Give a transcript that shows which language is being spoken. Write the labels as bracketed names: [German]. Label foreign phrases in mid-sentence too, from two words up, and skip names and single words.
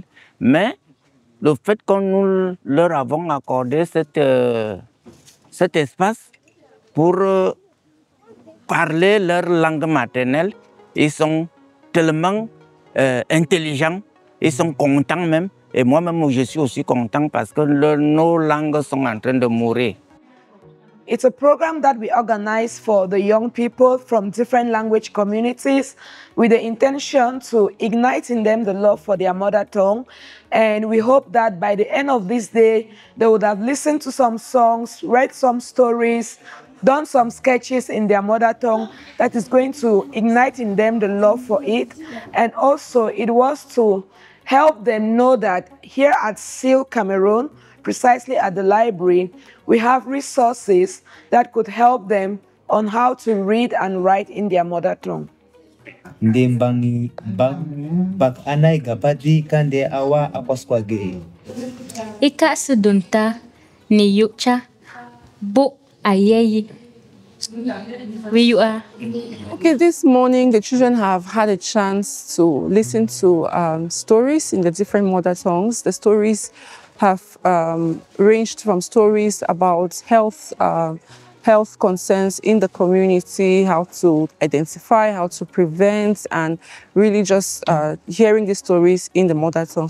[French] Mais le fait que nous leur avons accordé cet espace pour parler leur langue maternelle, ils sont tellement intelligents, ils sont contents même. Et moi-même, je suis aussi content parce que nos langues sont en train de mourir. [English] It's a program that we organize for the young people from different language communities with the intention to ignite in them the love for their mother tongue. And we hope that by the end of this day, they would have listened to some songs, read some stories, done some sketches in their mother tongue that is going to ignite in them the love for it. And also it was to help them know that here at SIL Cameroun, precisely at the library, we have resources that could help them on how to read and write in their mother tongue. Ndembangi bak anai gapadi kande awa aposkwage. Ika sedunta ni yukcha bu ayeyi. Where you are? Okay, this morning the children have had a chance to listen to stories in the different mother tongues. The stories have ranged from stories about health concerns in the community, how to identify, how to prevent, and really just hearing the stories in the mother tongue.